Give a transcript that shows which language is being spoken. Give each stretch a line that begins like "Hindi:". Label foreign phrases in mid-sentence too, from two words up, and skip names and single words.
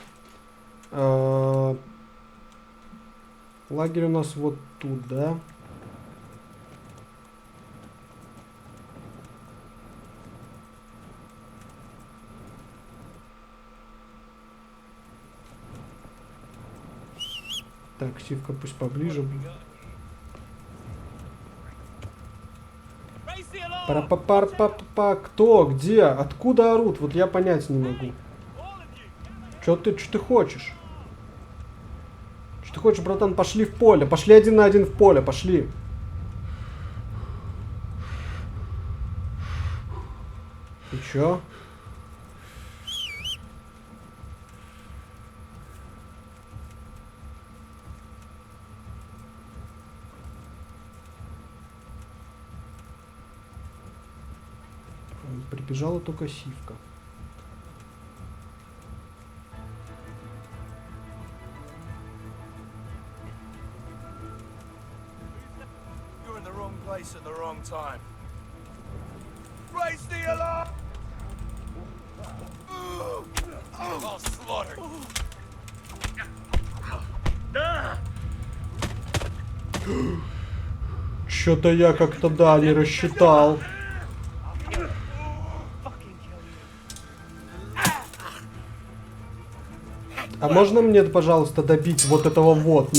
Russian: Лагерь у нас вот тут, да? Так, Сивка пусть поближе. Пара-па-пар-па-па. Кто? Где? Откуда орут? Вот я понять не могу. Что ты хочешь? Что ты хочешь, братан? Пошли в поле. Пошли 1 на 1 в поле. Пошли. И чё? Прибежала только Сивка.
English: You're in the wrong place at the wrong time. Raise the alarm! I'll slaughter you.
Russian: Чё-то я как-то, да, не рассчитал. А можно мне, пожалуйста, добить вот этого вот?